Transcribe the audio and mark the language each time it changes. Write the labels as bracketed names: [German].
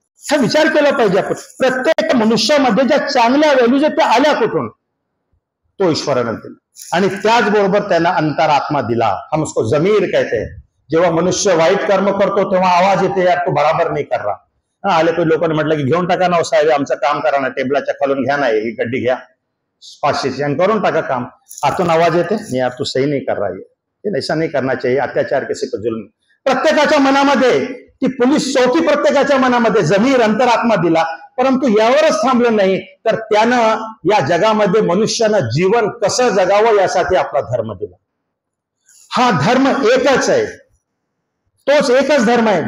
[Marathi] हा विचार केला पाहिजे आपण. प्रत्येक मनुष्यामध्ये ज्या चांगल्या व्हॅल्यूज आहेत त्या आल्या कुठून? तो ईश्वरानं दिला. आणि त्याचबरोबर त्यांना अंतरात्मा दिला. [Hindi] हम उसको जमीर कहते हैं. [Marathi] जेव्हा मनुष्य वाईट कर्म करतो तेव्हा आवाज येते, यार तो बराबर नाही कर रहा. आले काही लोकांनी म्हटलं की घेऊन टाका ना साहेब, आमचं काम करा ना, टेबलाच्या खालून घ्या ना, ही गड्डी घ्या 500ची आणि करून टाका काम. आतून आवाज येते, नाही [Hindi] यार तू सही नहीं कर रहा है, ऐसा नहीं करना चाहिए, अत्याचार किसी पर जुल्म. [Marathi] प्रत्येकाच्या मनामध्ये ती पोलीस चौकी, प्रत्येकाच्या मनामध्ये जमीर, अंतरात्मा दिला. परंतु यावरच थांबलं नाही, तर त्यानं या जगामध्ये मनुष्यानं जीवन कसं जगावं यासाठी आपला धर्म दिला. हा धर्म एकच आहे, तोच एकच धर्म आहे.